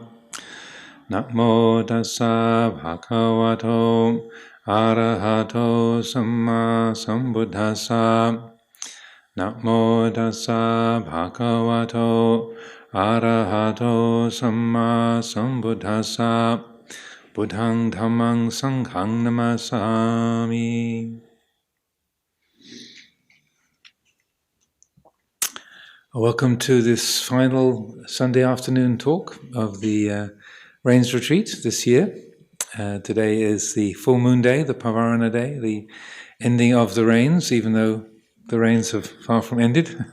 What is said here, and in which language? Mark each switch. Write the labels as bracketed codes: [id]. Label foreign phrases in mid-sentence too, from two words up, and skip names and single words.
[pi] Namo tassa bhagavato arahato samma sambuddhassa. Namo tassa bhagavato arahato samma sambuddhassa. Buddhang dhammang sanghang namasami. [en] Welcome to this final Sunday afternoon talk of the Rains Retreat this year. Today is the full moon day, the Pavarana day, the ending of the rains, even though the rains have far from ended.